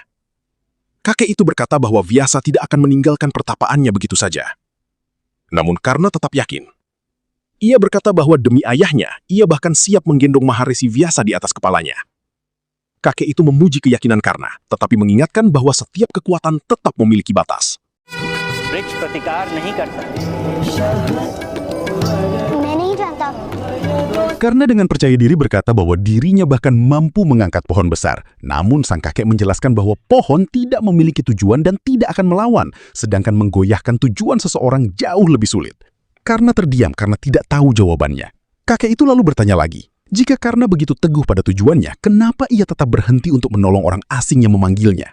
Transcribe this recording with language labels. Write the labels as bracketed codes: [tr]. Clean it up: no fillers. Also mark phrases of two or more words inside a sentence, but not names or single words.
[id] Kakek itu berkata bahwa Vyasa tidak akan meninggalkan pertapaannya begitu saja. Namun Karna tetap yakin. Ia berkata bahwa demi ayahnya, ia bahkan siap menggendong Maharesi Vyasa di atas kepalanya. Kakek itu memuji keyakinan Karna, tetapi mengingatkan bahwa setiap kekuatan tetap memiliki batas. [hi] वृक्ष प्रतिकार नहीं करता। मैं नहीं जानता। [id] Karena dengan percaya diri berkata bahwa dirinya bahkan mampu mengangkat pohon besar. Namun sang kakek menjelaskan bahwa pohon tidak memiliki tujuan dan tidak akan melawan, sedangkan menggoyahkan tujuan seseorang jauh lebih sulit. Karna terdiam karena tidak tahu jawabannya. Kakek itu lalu bertanya lagi, jika Karna begitu teguh pada tujuannya, kenapa ia tetap berhenti untuk menolong orang asing yang memanggilnya?